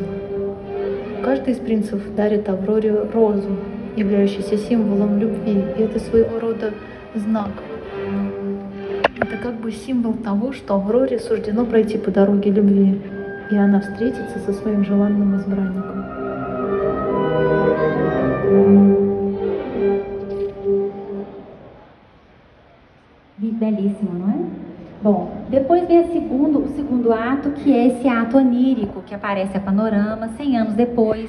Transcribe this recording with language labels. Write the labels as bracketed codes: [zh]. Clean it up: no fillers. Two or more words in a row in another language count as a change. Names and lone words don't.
[ru] Каждый из принцев дарит Авроре розу, являющуюся символом любви, и это своего рода знак. Это как бы символ того, что Авроре суждено пройти по дороге любви, и она встретится со своим желанным избранником. [pt] Belíssimo, não é? Bom, depois vem o segundo ato, que é esse ato onírico, que aparece a panorama, 100 anos depois.